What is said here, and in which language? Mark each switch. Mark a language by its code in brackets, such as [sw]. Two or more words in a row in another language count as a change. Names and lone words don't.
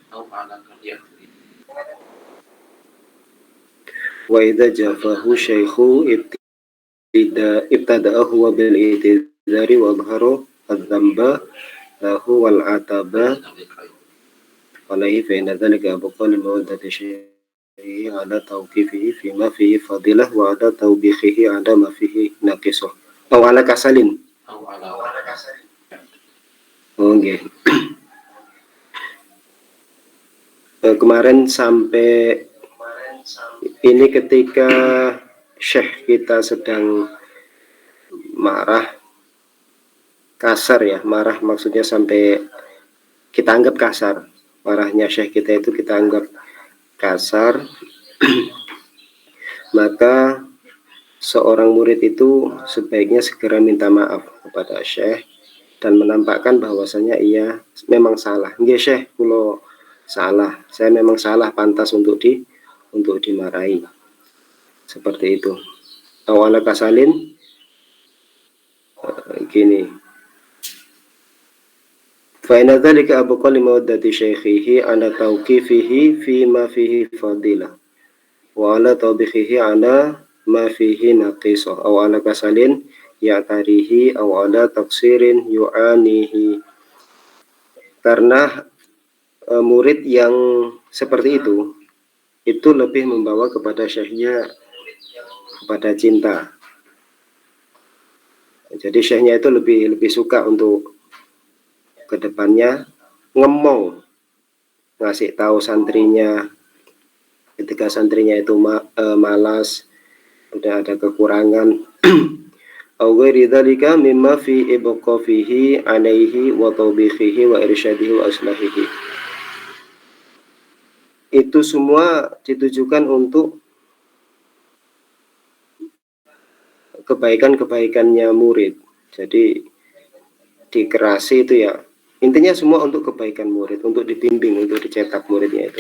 [ar] وإذا جفاه الشيخ ابتدأه وبالاعتذار وأظهر الذنب له والعتب عليه فإن ذلك أبقى لمودة شيخه على توقيفه فيما فيه فضيلة وعلى توبيخه على ما فيه نقيصة أو على كسل. [id] Oke. Kemarin sampai ini ketika Syekh kita sedang marah kasar ya, marah maksudnya sampai kita anggap kasar, marahnya Syekh kita itu kita anggap kasar. Maka seorang murid itu sebaiknya segera minta maaf kepada Syekh dan menampakkan bahwasanya ia memang salah. [jv] Nggih Syekh, kula salah, [id] saya memang salah, pantas untuk dimarahi. Seperti itu. [ar] أو على كسل [id] gini. [ar] فإن ذلك أبقى لمودة شيخه على توقيفه فيما فيه فضيلة وعلى توبيخه على ما فيه نقيصة أو على كسل يعتريه أو على تقصير يعانيه. [id] Karena murid yang seperti itu lebih membawa kepada syekhnya kepada cinta. Jadi syekhnya itu lebih suka untuk kedepannya ngemong, ngasih tahu santrinya ketika santrinya itu malas, udah ada kekurangan. [ar] أو غير ذلك مما في إيقافه عليه وتوبيخه وإرشاده وإصلاحه. [id] Itu semua ditujukan untuk kebaikan-kebaikannya murid. Jadi dikerasi itu ya, intinya semua untuk kebaikan murid, untuk dibimbing, untuk dicetak muridnya itu.